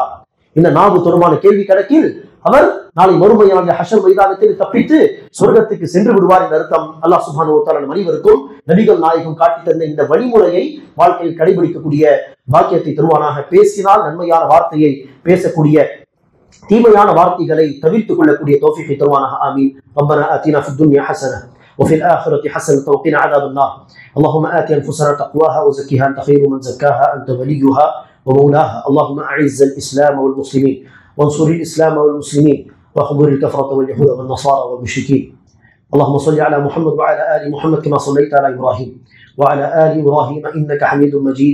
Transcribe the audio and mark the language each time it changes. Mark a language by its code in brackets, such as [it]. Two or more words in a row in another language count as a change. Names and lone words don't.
[ta] இந்த நாவு தொடர்பான கேள்வி கணக்கில் அவர் நாளை மறுமையான ஹஷர் மைதானத்தில் தப்பித்து சொர்க்கத்துக்கு சென்று விடுவார் என்ற அர்த்தம். அல்லாஹ் [ar] سبحانه وتعالى [ta] அனைவருக்கும் நபிகள் நாயகம் காட்டி தந்த இந்த வழிமுறையை வாழ்க்கையில் கடைபிடிக்கக்கூடிய பாக்கியத்தை தருவானாக. பேசினால் நன்மையான வார்த்தையை பேசக்கூடிய, தீமையான வார்த்தைகளை தவிர்த்துக் கொள்ளக்கூடிய தௌஃபீகை தருவானாக. [ar] ஆமீன். ربنا آتنا في الدنيا حسنة وفي الآخرة حسنة وقنا عذاب النار. اللهم آت أنفسنا تقواها وزكها أنت خير من زكاها أنت وليها ومولاها. اللهم أعز الإسلام والمسلمين وانصر الإسلام والمسلمين واخذل الكفرة واليهود والنصارى والمشركين. اللهم صل على محمد وعلى آل محمد كما صليت على إبراهيم وعلى آل إبراهيم إنك حميد مجيد.